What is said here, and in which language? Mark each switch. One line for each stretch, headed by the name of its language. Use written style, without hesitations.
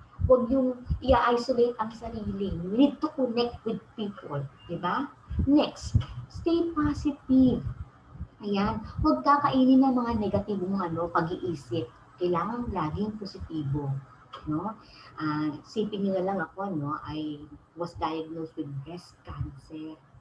Filipino: Huwag yung i-isolate ang sarili.
English: You need to connect with people. Diba? Next, stay positive.
Filipino: Ayan, huwag kakainin ng mga negatibong pag-iisip. Kailangan laging positibo. No? Sipin nyo na lang ako, no?
English: I was diagnosed with breast cancer.